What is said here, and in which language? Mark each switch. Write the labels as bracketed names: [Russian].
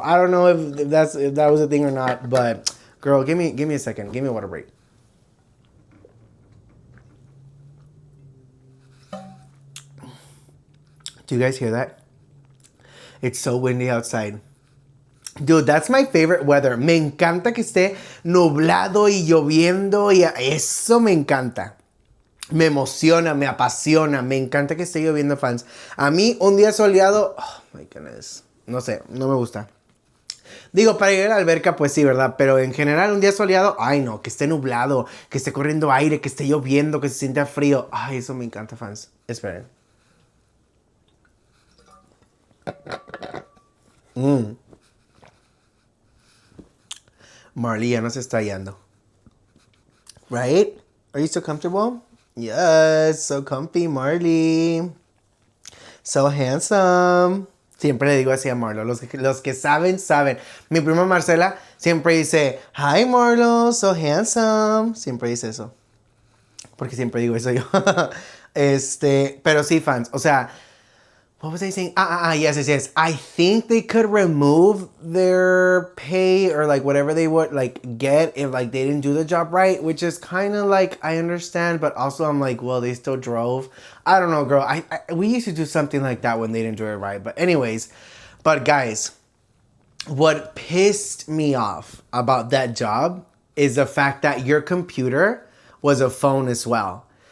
[English] I don't know if that was a thing or not. But, girl, give me a second. Give me a water break. Do you guys hear that? It's so windy outside. Dude, that's my favorite weather. [Spanish] Me encanta que esté nublado y lloviendo y eso me encanta. Me emociona, me apasiona. Me encanta que esté lloviendo, fans. A mí, un día soleado... [English] Oh, my goodness. [Spanish] No sé, no me gusta. Digo, para ir a la alberca, pues sí, ¿verdad? Pero en general, un día soleado... Ay, no, que esté nublado, que esté corriendo aire, que esté lloviendo, que se sienta frío. Ay, eso me encanta, fans. Esperen. [English] Marley [Spanish] ya nos está hallando. [English] Right? Are you so comfortable? Yes, so comfy, Marley. So handsome. [Spanish] Siempre le digo así a Marlo. Los que saben, saben. Mi prima Marcela siempre dice, [English] hi Marlo, so handsome. [Spanish] Siempre dice eso. Porque siempre digo eso yo. Pero sí, fans. O sea... [English] What was I saying? Yes. I think they could remove their pay or like whatever they would like get if like they didn't do the job right, which is kind of like I understand, but also I'm like, well, they still drove. I don't know, girl. We used to do something like that when they didn't do it right. But anyways, guys, what pissed me off about that job is the fact that your computer was a phone as well.